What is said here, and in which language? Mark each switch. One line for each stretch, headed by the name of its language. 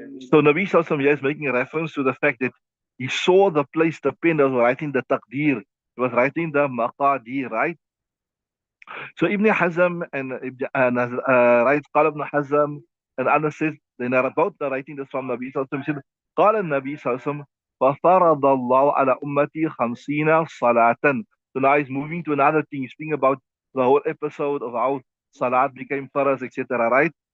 English: So Nabi Sallallahu here is making a reference to the fact that he saw the place the pen that was writing the taqdeer, it was writing the maqadir, right? So Ibn Hazm and right, قال Ibn Hazm and Anas says, they are both narrating this from Nabi Sallallahu Alaihi Wasallam.
Arabic: قال النبي صلى الله عليه وسلم ففرض الله على أمتي 50 صلاة.
English: So now he's moving to another thing. He's speaking about the whole episode of how salat became faraz, etc. Right?